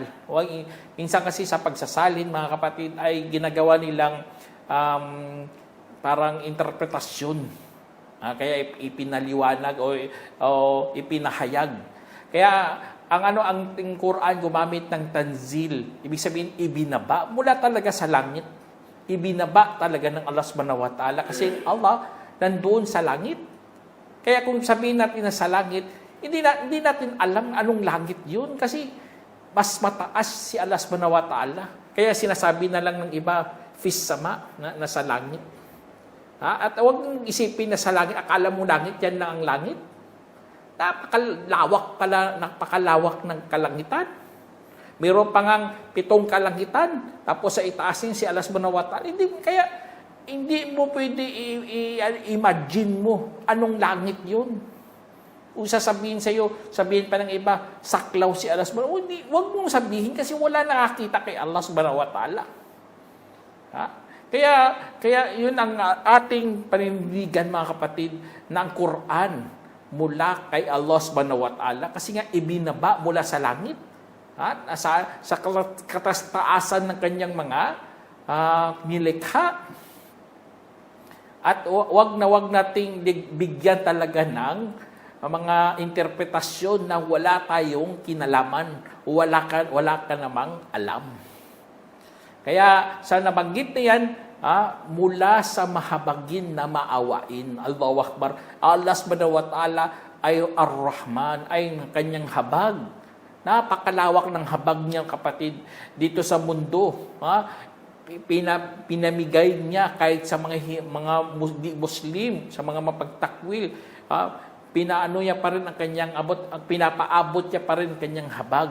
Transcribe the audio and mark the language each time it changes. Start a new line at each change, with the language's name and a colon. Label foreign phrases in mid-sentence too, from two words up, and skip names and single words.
Filipino: Minsan kasi sa pagsasalin, mga kapatid, ay ginagawa nilang parang interpretasyon. Kaya ipinaliwanag o ipinahayag. Kaya ang Quran gumamit ng tanzil, ibig sabihin ibinaba mula talaga sa langit. Ibinaba talaga ng Allah
Arabic: سبحانه وتعالى
Filipino: kasi Allah nandoon sa langit. Kaya kung sabihin natin na sa langit, hindi natin alam anong langit yun kasi mas mataas si Allah
Arabic: سبحانه وتعالى.
Filipino: Kaya sinasabi na lang ng iba,
Arabic: في السماء,
Filipino: na sa langit. At huwag mong isipin na sa langit, akala mo langit, yan na ang langit. Napakalawak ng kalangitan. Mayroon pa ngang 7 kalangitan, tapos sa itaasin si Allah
Arabic: سبحانه وتعالى.
Filipino: Kaya hindi mo pwede i-imagine mo anong langit yun. Kung sasabihin sabihin pa ng iba, saklaw si Allah
Arabic: سبحانه وتعالى.
Filipino: Huwag mong sabihin kasi wala nakakita kay Allah
Arabic: سبحانه وتعالى.
Filipino: Kaya yun ang ating panindigan, mga kapatid, na ang Quran mula kay Allah
Arabic: سبحانه وتعالى
Filipino: kasi nga ibinaba mula sa langit sa katastaasan ng kanyang mga nilikha. At wag nating bigyan talaga ng mga interpretasyon na wala tayong kinalaman, wala ka namang alam. Kaya sa nabanggit na yan, mula sa mahabagin na maawain.
Arabic: الله أكبر.
Filipino: Allah
Arabic: سبحانه وتعالى
Filipino: ay Ar-Rahman, ay kanyang habag. Napakalawak ng habag niya, kapatid, dito sa mundo. Pinamigay niya kahit sa mga Muslim, sa mga mapagtakwil. Pinaano niya pa rin ang kanyang pinapaabot niya pa rin ang kanyang habag.